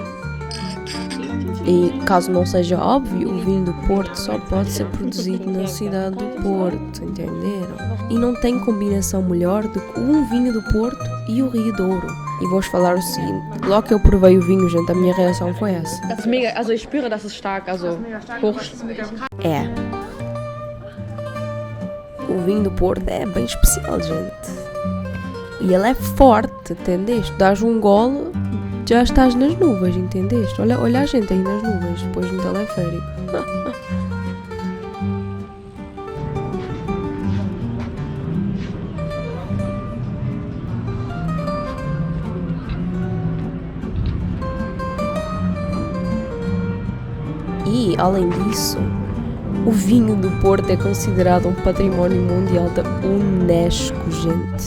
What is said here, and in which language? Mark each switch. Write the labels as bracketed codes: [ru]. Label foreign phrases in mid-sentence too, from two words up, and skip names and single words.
[pt] E caso não seja óbvio, o vinho do Porto só pode ser produzido na cidade do Porto, entenderam? E não tem combinação melhor do que um vinho do Porto e o Rio Douro. E vou-vos falar o seguinte, logo que eu provei o vinho, gente, a minha reação foi essa. [de] Das ist mega, also ich spüre, dass es stark, also hoch. [pt] É. O vinho do Porto é bem especial, gente. E ele é forte, entendeste? Dás um gole, já estás nas nuvens, entendeste? Olha a gente aí nas nuvens, depois no teleférico. E, além disso, o vinho do Porto é considerado um património mundial da Unesco, gente.